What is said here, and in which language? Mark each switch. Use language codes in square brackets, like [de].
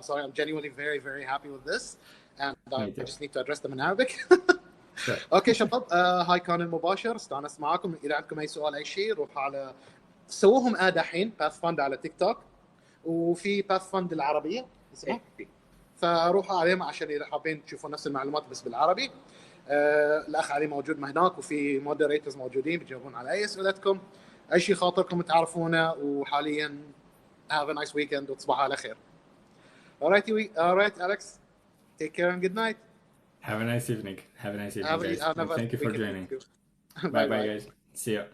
[en] I'm sorry. I'm genuinely very, very happy with this. And I just need to address them in Arabic. [ar] اوكي شباب هاي كان المباشر استانس معكم اذا عندكم اي سؤال اي شيء روحوا على سووهم الحين PathFund على تيك توك وفي PathFund العربيه اسمه فروحوا عليهم عشان اذا حابين تشوفوا نفس المعلومات بس بالعربي. الاخ علي موجود هناك وفي مودريتورز موجودين بيجاوبون على اي اسئلتكم اي شيء خاطركم تعرفونه وحاليا [en] have a nice weekend [ar] وتصبحوا على خير. [en] Alright Alex, take care and good night. Have a nice evening. Guys. Thank you for joining. Bye, guys. See you.